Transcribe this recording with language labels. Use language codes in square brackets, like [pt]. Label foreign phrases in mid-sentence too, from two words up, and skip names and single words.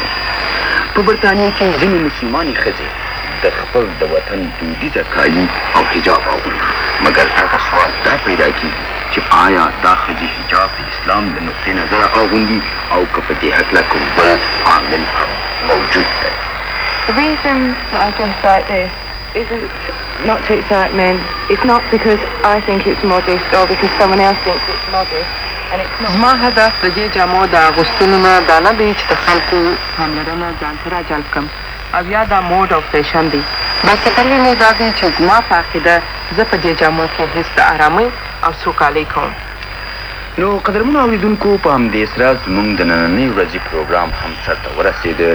[ps] په برطانیې کې ځینې مسلمانې ښځې د خپل د وطن دودیزه کالي او حجاب اغوندي، مګر هغه سوال دا پیدا کېږي چې آیا دا ښځې حجاب د اسلام د نقطې نظره اغوندي او که په دې هکله کوم بل عامل هم موجود دی. [en] The reason that I dress like this isn't not to excite men. It's not because I think it's modest or because someone else thinks it's modest. And it's not. [ps] زما هدف د دې جامو د اغوستلو نه دا نه دی چې د خلکو پاملرنه ځان ته راجلب کړم او یا دا موډ او فیشن دی، بلکې دلیل یې دا دی چې زما په عقیده زه په دې جامو کې حس د ارامۍ او سوکالۍ کوم. نو قدرمنو اوریدونکو، په همدې سره زموږ د نننۍ ورځې پروګرام هم سرته ورسېده.